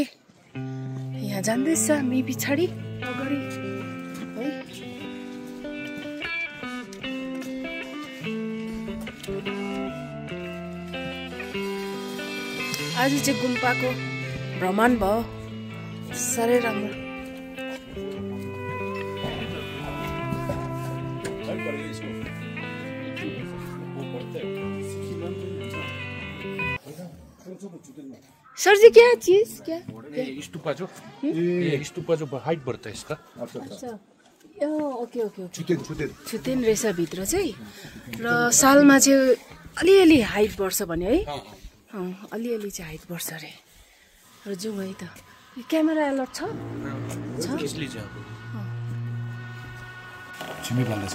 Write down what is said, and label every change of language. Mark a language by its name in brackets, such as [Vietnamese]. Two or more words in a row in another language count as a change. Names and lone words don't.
[Nepali] यहाँ जाँदैछ मी पछाडि अगाडि है। आज चाहिँ गुम्पाको भ्रमण भयो, साह्रै राम्रो। [Hindi] सर जी क्या चीज क्या स्तूपा जो ये स्तूपा जो हाइट बढ़ता है इसका। [Nepali] अच्छा [English] OK OK [Nepali] छुतेन रहेछ भित्र चाहिँ र सालमा चाहिँ अलिअलि हाइट बढ्छ भने है। अलिअलि चाहिँ हाइट बढ्छ अरे र जाउँ है त। [English] camera alert [Nepali] छ छिमी भन्दैछ